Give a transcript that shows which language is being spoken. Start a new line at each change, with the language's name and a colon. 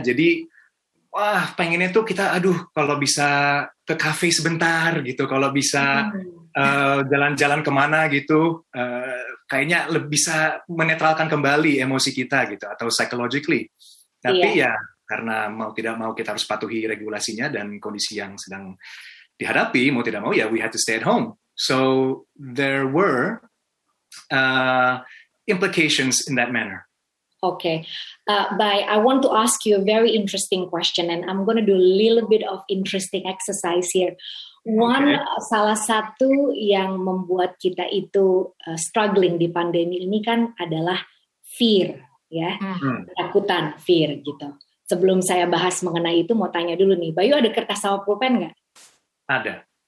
Indonesian: Jadi pengennya tuh kita kalau bisa ke cafe sebentar gitu, kalau bisa jalan-jalan kemana gitu, kayaknya lebih bisa menetralkan kembali emosi kita gitu, atau psychologically. Tapi ya karena mau tidak mau kita harus patuhi regulasinya dan kondisi yang sedang dihadapi, mau tidak mau ya we had to stay at home.
English: So there were implications in that manner. Okay. Bai, I want to ask you a very interesting question, and I'm going to do a little bit of interesting exercise here.
Indonesian: Salah satu yang membuat kita itu struggling di pandemi ini kan adalah fear, ya, ketakutan, fear gitu. Sebelum saya bahas mengenai itu, mau tanya dulu nih, Bayu ada kertas sama pulpen nggak? Ada.